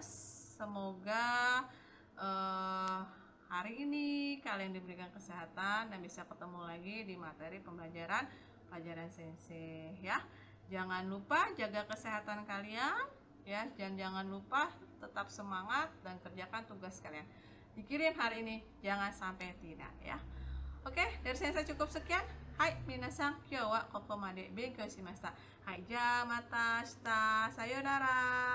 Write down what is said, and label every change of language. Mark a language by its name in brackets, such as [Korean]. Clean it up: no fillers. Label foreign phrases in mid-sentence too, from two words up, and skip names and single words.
[Indonesian] Semoga hari ini kalian diberikan kesehatan dan bisa ketemu lagi di materi pelajaran sensei ya. Jangan lupa jaga kesehatan kalian ya, dan jangan lupa tetap semangat dan kerjakan tugas kalian. Dikirim hari ini, jangan sampai tidak ya. Oke, dari saya cukup sekian. [Japanese] はい皆さん、今日はここまで勉強しました. はい、じゃまたした。さよなら.